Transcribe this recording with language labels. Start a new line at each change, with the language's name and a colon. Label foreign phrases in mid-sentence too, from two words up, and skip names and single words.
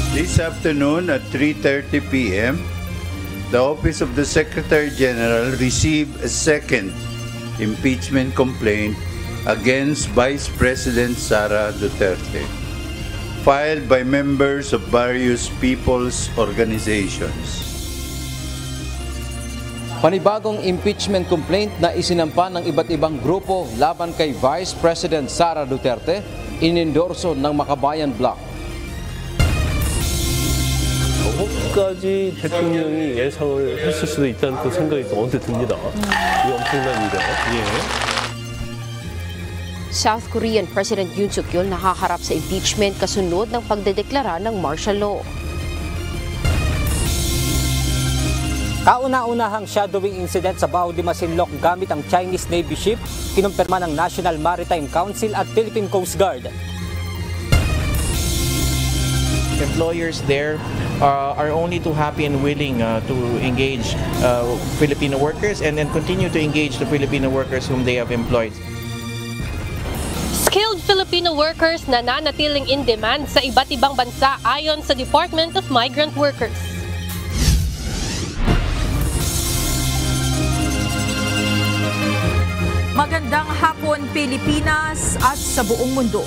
English: This afternoon at 3:30 p.m., the Office of the Secretary General received a second impeachment complaint against Vice President Sara Duterte, filed by members of various people's organizations.
Filipino: Panibagong
English: impeachment complaint
Filipino: na isinampa ng iba't ibang grupo laban kay Vice President Sara Duterte, inendorso ng Makabayan Bloc.
Korean: 까지 대통령이 예상을 했을 수도 있다는 그 생각이 또 언뜻 듭니다. 이 엄청난 일이요.
Filipino: South Korean President Yoon Suk-yeol nakaharap sa impeachment kasunod ng pagdedeklara ng
English: martial law.
Filipino: Kauna-unahang
English: shadowing incident
Filipino: sa Bao de Masinloc gamit ang
English: Chinese Navy ship,
Filipino: kinumpirma ng National Maritime Council at Philippine Coast Guard.
English: Employers there are only too happy and willing to engage Filipino workers and then continue to engage the Filipino workers whom they have employed. Skilled Filipino workers
Filipino: na nanatiling
English: in demand
Filipino: sa iba't ibang bansa ayon sa Department of Migrant Workers. Magandang hapon Pilipinas at sa buong mundo.